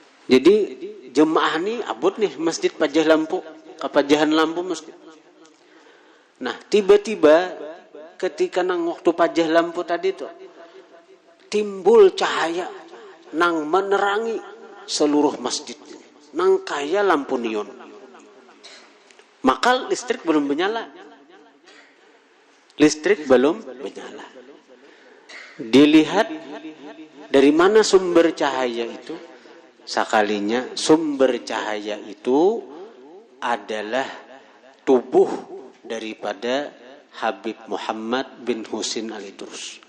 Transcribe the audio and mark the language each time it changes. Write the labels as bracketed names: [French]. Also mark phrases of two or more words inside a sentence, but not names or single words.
[Banjar] Jadi jemaah nih abot nih masjid pajah lampu, kepajahan lampu masjid. Nah tiba-tiba ketika nang waktu pajah lampu tadi tuh timbul cahaya nang menerangi seluruh masjid, nang kaya lampu neon. [Indonesian] Maka listrik belum menyala. Listrik belum menyala. Dilihat dari mana sumber cahaya itu. Sekalinya sumber cahaya itu adalah tubuh daripada Habib Muhammad bin Husin Al-Idrus.